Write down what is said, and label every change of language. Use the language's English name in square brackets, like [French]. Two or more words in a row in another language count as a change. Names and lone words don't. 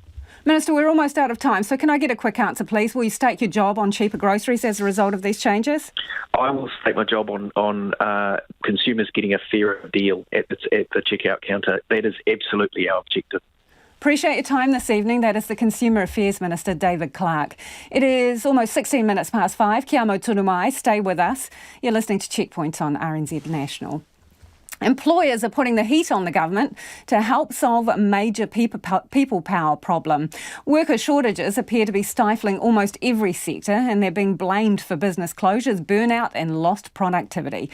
[English] Minister, we're almost out of time, so can I get a quick answer, please? Will you stake your job on cheaper groceries as a result of these changes? I will stake my job on consumers getting a fairer deal at the checkout counter. That is absolutely our objective. Appreciate your time this evening. That is the Consumer Affairs Minister, David Clark. It is almost 16 minutes past 5. [Māori] Kia mau tunu mai. [English] Stay with us. You're listening to Checkpoint on RNZ National. Employers are putting the heat on the government to help solve a major people power problem. Worker shortages appear to be stifling almost every sector, and they're being blamed for business closures, burnout and lost productivity.